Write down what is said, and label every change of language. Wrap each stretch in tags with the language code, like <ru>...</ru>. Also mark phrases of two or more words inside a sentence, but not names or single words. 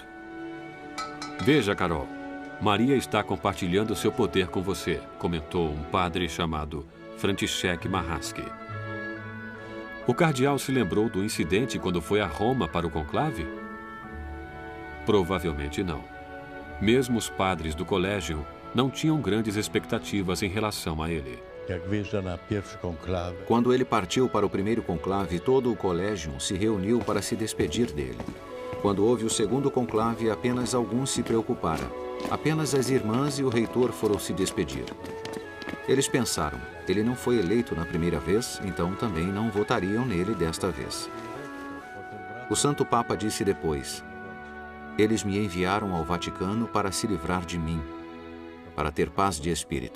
<pt>Veja, Karol, Maria está compartilhando seu poder com você, comentou um padre chamado Franciszek Marraski. O cardeal se lembrou do incidente quando foi a Roma para o conclave? Provavelmente não. Mesmo os padres do colégio não tinham grandes expectativas em relação a ele.</pt> <pl>Jak wyjeżdża na pierwszy konklawę,</pl> <pt>Quando ele partiu para o primeiro conclave, todo o colégio se reuniu para se despedir dele. Quando houve o segundo conclave, apenas alguns se preocuparam. Apenas as irmãs e o reitor foram se despedir. Eles pensaram, ele não foi eleito na primeira vez, então também não votariam nele desta vez. O Santo Papa disse depois, eles me enviaram ao Vaticano para se livrar de mim, para ter paz de espírito.</pt>